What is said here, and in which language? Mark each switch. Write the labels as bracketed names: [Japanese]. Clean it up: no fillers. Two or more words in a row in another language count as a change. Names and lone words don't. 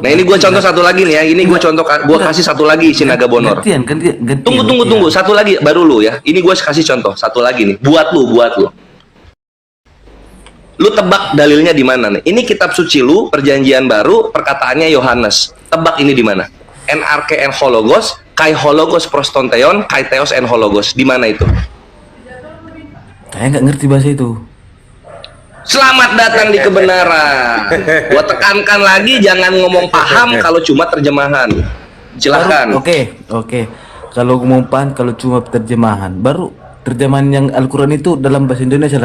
[Indonesian] Nah ini gua contoh satu lagi nih ya. Ini gua contoh, gua kasih satu lagi Sinaga Bonor. gantian. Tunggu, satu lagi baru lu ya. Ini gua kasih contoh satu lagi nih. Buat lu. Lu tebak dalilnya di mana nih? Ini kitab suci lu, perjanjian baru, perkataannya Yohanes. Tebak ini di mana? [Greek] NRK ἦν ὁ λόγος, καὶ ὁ λόγος πρὸς τὸν θεόν, καὶ θεὸς ἦν ὁ λόγος. [Indonesian] Di mana itu? Saya nggak ngerti bahasa itu. Selamat datang di kebenaran. Gua tekankan lagi, jangan ngomong paham kalau cuma terjemahan. Silahkan. Oke. Kalau ngomong paham, kalau cuma terjemahan, baru terjemahan yang Al-Quran itu dalam bahasa Indonesia lah.